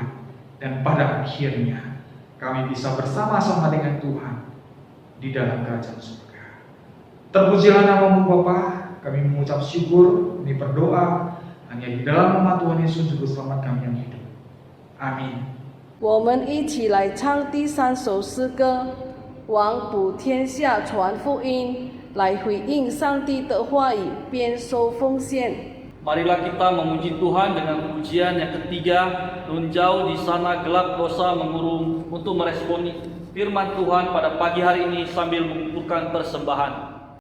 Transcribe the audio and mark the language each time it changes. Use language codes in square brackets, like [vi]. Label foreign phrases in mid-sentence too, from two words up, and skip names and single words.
[id] Dan pada akhirnya kami bisa bersama-sama dengan Tuhan di dalam kerajaan surga. Terpujilah nama-Mu Bapa, kami mengucap syukur, kami berdoa hanya di dalam nama Tuhan Yesus Juru Selamat kami yang hidup. Amin. [zh] 我们一起来唱第3首诗歌，往普天下传福音，来回应上帝的话语，边收奉献。 [id] Marilah kita memuji Tuhan dengan pujian yang ketiga, nun jauh di sana gelap dosa mengurung, untuk meresponi firman Tuhan pada pagi hari ini sambil mengumpulkan persembahan.